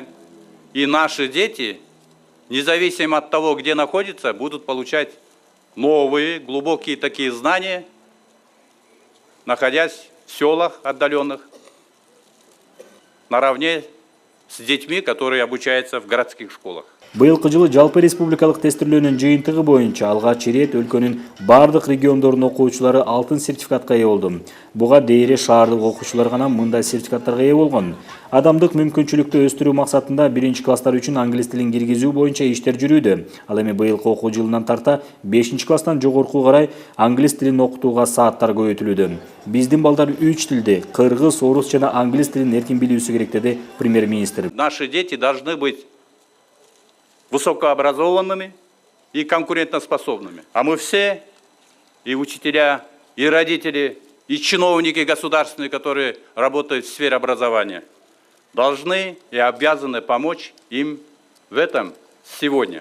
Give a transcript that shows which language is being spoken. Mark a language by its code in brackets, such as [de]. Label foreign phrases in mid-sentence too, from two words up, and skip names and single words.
[ru] И наши дети, независимо от того, где находятся, будут получать новые, глубокие такие знания, находясь в селах отдаленных, наравне с детьми, которые обучаются в городских школах. [ky] Быйылкы жылы жалпы республикалык тестирлөөнүн жыйынтыгы боюнча алгач ирет өлкөнүн бардык региондордун окуучулары алтын сертификатка ээ болду. Буга дейре шаардык окуучулар гана мындай сертификаттарга ээ болгон. Адамдык мүмкүнчүлүктү өстүрүү максатында 1-класстар үчүн англис тилин киргизүү боюнча иштер жүрүүдө. Ал эми быйылкы окуу жылынан тарта 5-класстан жогорку карай англис тилин окутууга сааттар көбөйтүлүүдө. Биздин балдар 3 тилди, кыргыз, орус жана англис тилин эркин билүүсү керек деди премьер-министр. [ru] Наши дети должны быть высокообразованными и конкурентоспособными. А мы все, и учителя, и родители, и чиновники государственные, которые работают в сфере образования, должны и обязаны помочь им в этом сегодня.